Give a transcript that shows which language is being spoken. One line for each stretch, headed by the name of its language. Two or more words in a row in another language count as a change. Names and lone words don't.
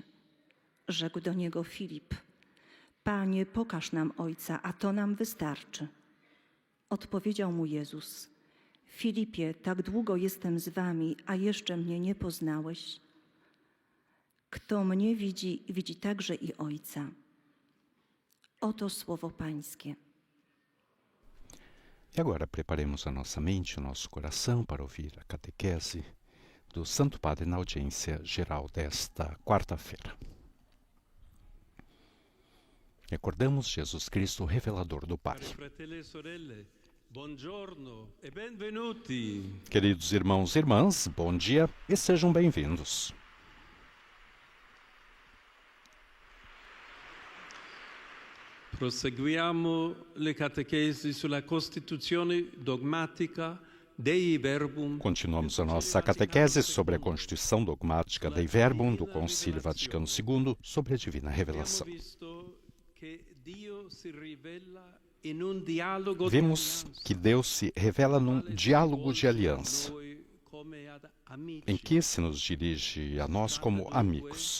Polish: Rzekł do Niego Filip: Panie, pokaż nam Ojca, a to nam wystarczy. Odpowiedział mu Jezus: Filipie, tak długo jestem z wami, a jeszcze mnie nie poznałeś? Kto mnie widzi, widzi także i Ojca. Oto słowo Pańskie.
Portuguese: E agora preparemos a nossa mente, o nosso coração para ouvir a catequese do Santo Padre na audiência geral desta quarta-feira. Recordamos Jesus Cristo, revelador do Pai. Queridos irmãos e irmãs, bom dia e sejam bem-vindos.
Italian: Proseguiamo le catechesi sulla Costituzione dogmatica Dei Verbum.
Portuguese: Continuamos a nossa catequese sobre a Constituição Dogmática Dei Verbum do Concílio Vaticano II sobre a Divina Revelação. Vimos que Deus se revela num diálogo de aliança, em que se nos dirige a nós como amigos.